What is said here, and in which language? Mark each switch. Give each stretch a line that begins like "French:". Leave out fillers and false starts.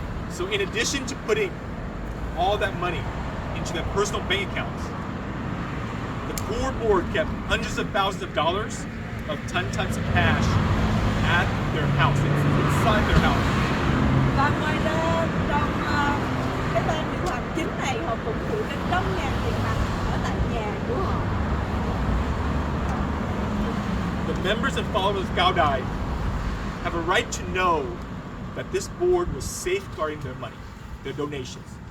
English: So in addition to putting all that money into their personal bank accounts, the core board kept hundreds of thousands of dollars of tons of cash at their house, inside their house.
Vietnamese: Và ngoài ra trong cái ban điều hành chính này họ cũng giữ đến 100.000 tiền mặt ở tại nhà của họ.
English: The members and followers of Gaudai have a right to know that this board was safeguarding their money, their donations.